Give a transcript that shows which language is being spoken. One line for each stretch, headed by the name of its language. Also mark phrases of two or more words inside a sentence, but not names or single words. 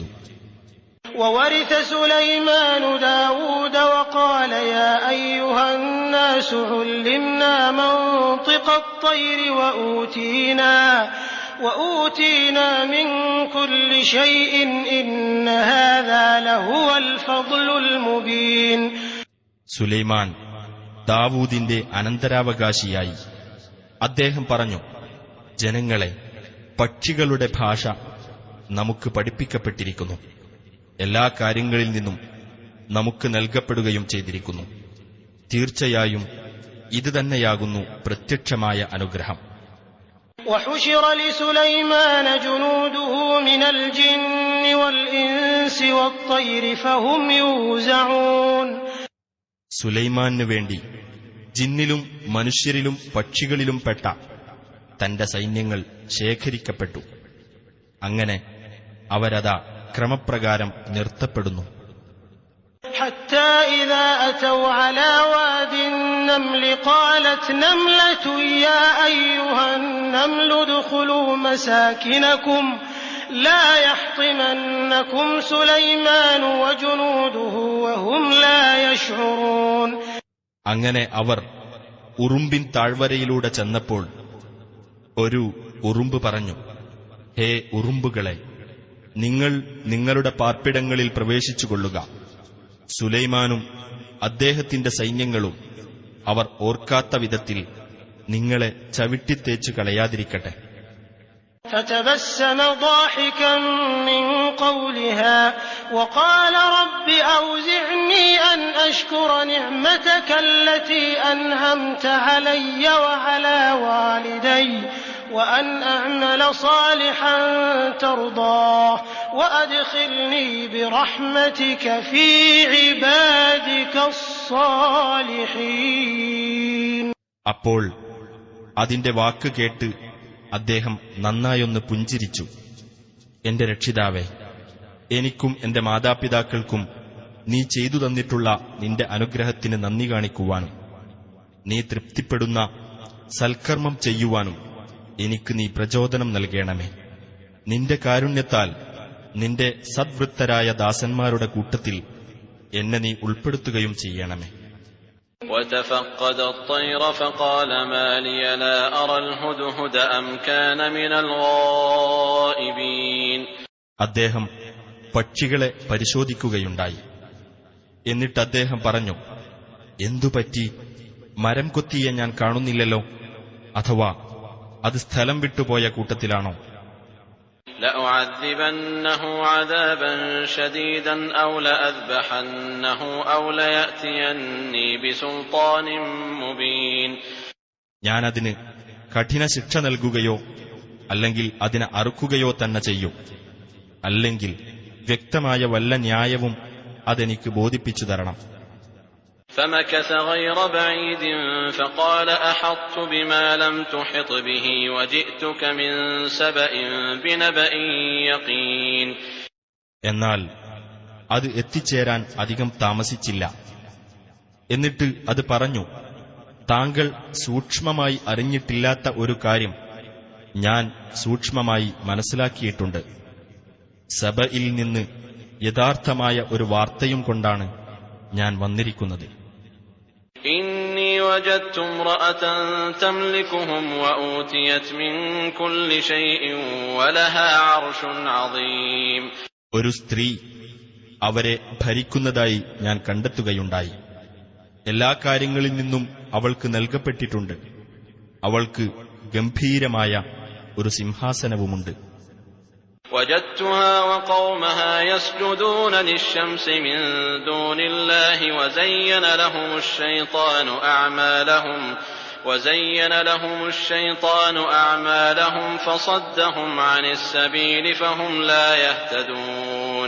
Arabic: وَوَرِثَ سُلَيْمَانُ دَاوُودَ وَقَالَ يَا أَيُّهَا النَّاسُ عُلِّمْنَا مَنطِقَ الطَّيْرِ وَأُوتِينَا مِن كُلِّ شَيْءٍ إِنَّ هَذَا لَهُوَ الْفَضْلُ الْمُبِينُ.
Malayalam: സുലൈമാൻ ദാവൂദിന്റെ അനന്തരാവകാശിയായി. അദ്ദേഹം പറഞ്ഞു, ജനങ്ങളെ, പക്ഷികളുടെ ഭാഷ നമുക്ക് പഠിപ്പിക്കപ്പെട്ടിരിക്കുന്നു. എല്ലാ കാര്യങ്ങളിൽ നിന്നും നമുക്ക് നൽകപ്പെടുകയും ചെയ്തിരിക്കുന്നു. തീർച്ചയായും ഇത് തന്നെയാകുന്നു പ്രത്യക്ഷമായ അനുഗ്രഹം.
Arabic: وحشر لسليمان جنوده من الجن والإنس والطير فهم يوزعون.
Malayalam: സുലൈമാനു വേണ്ടി ജിന്നിലും മനുഷ്യരിലും പക്ഷികളിലും പെട്ട തന്റെ സൈന്യങ്ങൾ ശേഖരിക്കപ്പെട്ടു. അങ്ങനെ അവരതാ ക്രമപ്രകാരം നിർത്തപ്പെടുന്നു.
Arabic: حتى إذا أتوا على واد النمل قالت نملة يا أيها النمل ادخلوا مساكنكم لا يحطمنكم سليمان وجنوده وهم لا يشعرون.
Malayalam: അങ്ങനെ അവർ ഉറുമ്പിൻ താഴ്വരയിലൂടെ ചെന്നപ്പോൾ ഒരു ഉറുമ്പ് പറഞ്ഞു, ഹേ ഉറുമ്പുകളെ, നിങ്ങൾ നിങ്ങളുടെ പാർപ്പിടങ്ങളിൽ പ്രവേശിച്ചുകൊള്ളുക. സുലൈമാനും അദ്ദേഹത്തിന്റെ സൈന്യങ്ങളും അവർ ഓർക്കാത്ത വിധത്തിൽ നിങ്ങളെ ചവിട്ടിത്തേച്ചു കളയാതിരിക്കട്ടെ.
Arabic: فتبسم ضاحكا من قولها وقال رب أوزعني أن أشكر نعمتك التي أنعمت علي وعلى والدي وأن أعمل صالحا ترضاه وأدخلني برحمتك في عبادك الصالحين.
Malayalam: അപ്പോൾ അതിന്റെ വാക്ക് കേട്ട് അദ്ദേഹം നന്നായൊന്ന് പുഞ്ചിരിച്ചു. എന്റെ രക്ഷിതാവേ, എനിക്കും എന്റെ മാതാപിതാക്കൾക്കും നീ ചെയ്തു തന്നിട്ടുള്ള നിന്റെ അനുഗ്രഹത്തിന് നന്ദി കാണിക്കുവാനും നീ തൃപ്തിപ്പെടുന്ന സൽക്കർമ്മം ചെയ്യുവാനും എനിക്ക് നീ പ്രചോദനം നൽകണമേ. നിന്റെ കാരുണ്യത്താൽ നിന്റെ സദ്വൃത്തരായ ദാസന്മാരുടെ കൂട്ടത്തിൽ എന്നെ നീ ഉൾപ്പെടുത്തുകയും ചെയ്യണമേ.
Arabic: وتفقد الطير فقال ما لي لا أرى الهدهد أم كان من الغائبين.
Malayalam: അദ്ദേഹം പക്ഷികളെ പരിശോധിക്കുകയുണ്ടായി. എന്നിട്ട് അദ്ദേഹം പറഞ്ഞു, എന്തുപറ്റി? മരം കൊത്തിയെ ഞാൻ കാണുന്നില്ലല്ലോ. അഥവാ അത് സ്ഥലം വിട്ടുപോയ കൂട്ടത്തിലാണോ?
Arabic: لأعذبنه عذابا شديدا أو لأذبحنه أو ليأتيني بسلطان مبين.
Malayalam: ഞാനതിന് കഠിന ശിക്ഷ നൽകുകയോ അല്ലെങ്കിൽ അതിനെ അറുക്കുകയോ തന്നെ ചെയ്യും, അല്ലെങ്കിൽ വ്യക്തമായ വല്ല ന്യായവും അതെനിക്ക് ബോധിപ്പിച്ചു തരണം.
Arabic: فمكث غير بعيد فقال أحطت بما لم تحط به وجئتك من سبأ بنبأ يقين.
Malayalam: എന്നാൽ അത് എത്തിച്ചേരാൻ അധികം താമസിച്ചില്ല. എന്നിട്ട് അത് പറഞ്ഞു, താങ്കൾ സൂക്ഷ്മമായി അറിഞ്ഞിട്ടില്ലാത്ത ഒരു കാര്യം ഞാൻ സൂക്ഷ്മമായി മനസ്സിലാക്കിയിട്ടുണ്ട്. സബയിൽ നിന്ന് യഥാർത്ഥമായ ഒരു വാർത്തയും കൊണ്ടാണ് ഞാൻ വന്നിരിക്കുന്നത്.
Arabic: إني وجدت امرأة تملكهم وأوتيت من كل شيء ولها عرش عظيم.
Malayalam: ഒരു സ്ത്രീ അവരെ ഭരിക്കുന്നതായി ഞാൻ കണ്ടെത്തുകയുണ്ടായി. എല്ലാ കാര്യങ്ങളിൽ നിന്നും അവൾക്ക് നൽകപ്പെട്ടിട്ടുണ്ട്. അവൾക്ക് ഗംഭീരമായ ഒരു സിംഹാസനവുമുണ്ട്.
Arabic: وجدتها وقومها يسجدون للشمس من دون الله وزين لهم الشيطان أعمالهم فصدهم عن السبيل فهم لا يهتدون.